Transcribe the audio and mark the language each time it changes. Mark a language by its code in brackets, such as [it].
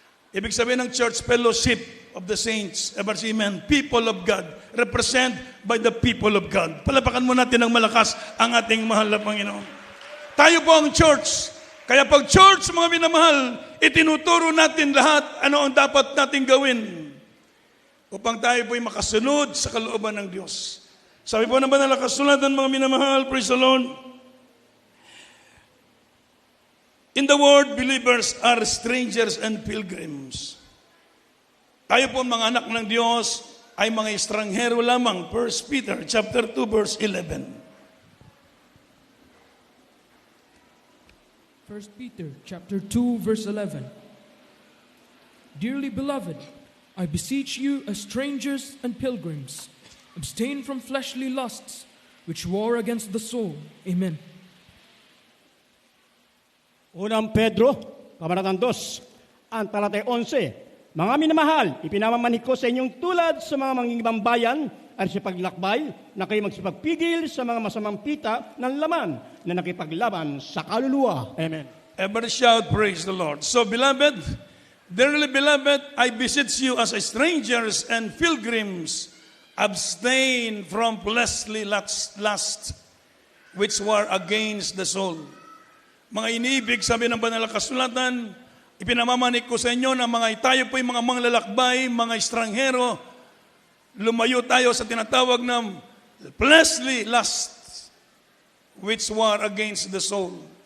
[tl] Ibig sabihin ng [en] church, fellowship of the saints, amen, people of God, represent by the people of God. [tl] Palapakan mo natin ng malakas ang ating mahal na Panginoon. Tayo po ang church. Kaya pag church, mga minamahal, itinuturo natin lahat ano ang dapat nating gawin upang tayo po'y makasunod sa kalooban ng Diyos. Sabi po ng banal na kasulatan, mga minamahal, [en] praise the Lord. In the world, believers are strangers and pilgrims. [tl] Tayo po mga anak ng Diyos ay mga estranghero lamang. [en] 1 Peter chapter 2 verse 11. 1 Peter chapter 2 verse 11. Dearly beloved, I beseech you as strangers and pilgrims, abstain from fleshly lusts which war against the soul. Amen. [tl] Unang Pedro, Kabanatang 2, ang talatay 11. Mga minamahal, ipinamamanik ko sa inyong tulad sa mga mangingibang bayan at sa paglakbay na kayo magsipagpigil sa mga masamang pita ng laman na nakipaglaban sa kaluluwa. Amen. [en] Everybody shout, praise the Lord. So beloved, dearly beloved, I beseech you as strangers and pilgrims, abstain from fleshly lust which war against the soul. [tl] Mga iniibig, sabi ng banal na kasulatan, ipinamamanik ko sa inyo na tayo po'y mga manglalakbay, mga estranghero, lumayo tayo sa tinatawag ng [en] fleshly lust, which war against the soul.